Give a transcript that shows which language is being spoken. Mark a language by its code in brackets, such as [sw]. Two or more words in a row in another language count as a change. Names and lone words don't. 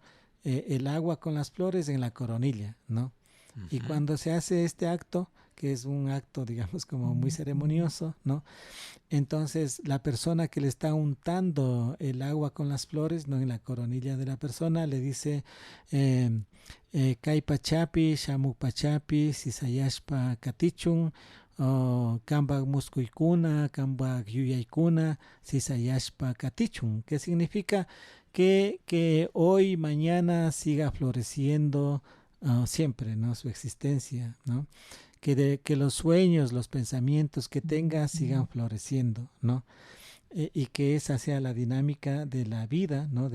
[es] El agua con las flores en la coronilla, ¿no? Y cuando se hace este acto, que es un acto, digamos, como muy ceremonioso, ¿no? Entonces, la persona que le está untando el agua con las flores, ¿no? En la coronilla de la persona, le dice, [qu] Kai pachapi, shamu pachapi, sisayashpa katichun, kamba muskuikuna, kamba yuyaikuna, sisayashpa katichun, [es] que significa que hoy, mañana siga floreciendo siempre, ¿no? Su existencia, ¿no? Que los sueños, los pensamientos que tenga sigan floreciendo, ¿no? Y que esa sea la dinámica de la vida, ¿no?